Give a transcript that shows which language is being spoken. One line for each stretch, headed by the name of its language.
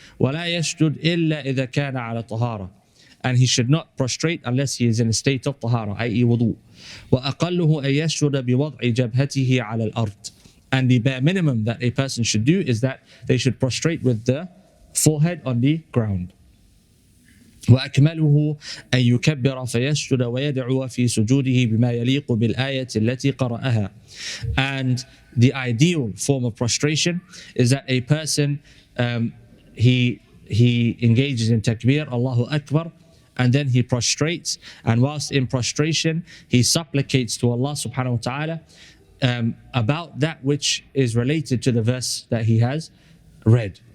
Arabic: وَلَا يَسْجُدْ إِلَّا إِذَا كَانَ عَلَى طَهَارَةٍ.
English: And he should not prostrate unless he is in a state of tahara, i.e.
Arabic: wudu. وَأَقَلُّهُ أَن يَسْجُدَ بِوَضْعِ جَبْهَتِهِ عَلَى الْأَرْضِ.
English: And the bare minimum that a person should do is that they should prostrate with the forehead on the ground.
Arabic: وأكمله أن يكبر فيسجد ويدعو في سجوده بما يليق بالآية التي قرأها.
English: And the ideal form of prostration is that a person he engages in takbir, Allahu Akbar, and then he prostrates, and whilst in prostration he supplicates to Allah subhanahu wa ta'ala about that which is related to the verse that he has read.